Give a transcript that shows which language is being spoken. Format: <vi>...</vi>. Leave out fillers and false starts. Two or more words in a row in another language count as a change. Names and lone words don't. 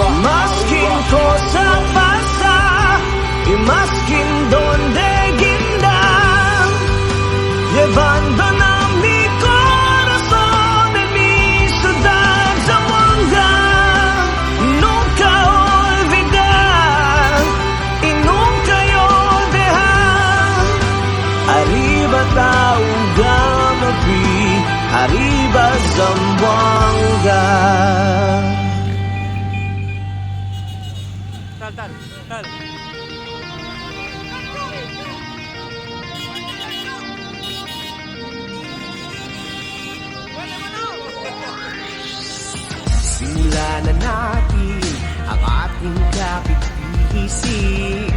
<cbk>Maskin cosa pasa y maskin donde guinda, llevando a mi corazón en mi ciudad Zamboanga. Nunca olvidar y nunca yo dejar. Arriba Taugamo, arriba Zamboanga. Tal.</cbk> <tl>Simulan na natin ang ating kapit-ihisi.</tl>